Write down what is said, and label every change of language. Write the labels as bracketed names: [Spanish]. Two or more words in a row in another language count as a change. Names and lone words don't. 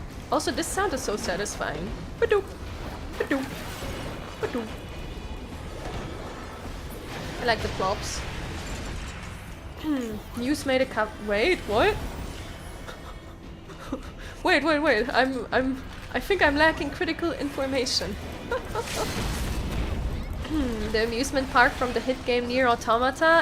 [English] Also, this sound is so satisfying. Ba-doop, ba-doop, ba-doop. I like the plops. Nious made a cup. Wait, what? wait. I think I'm lacking critical information. The amusement park from the hit game Nier Automata?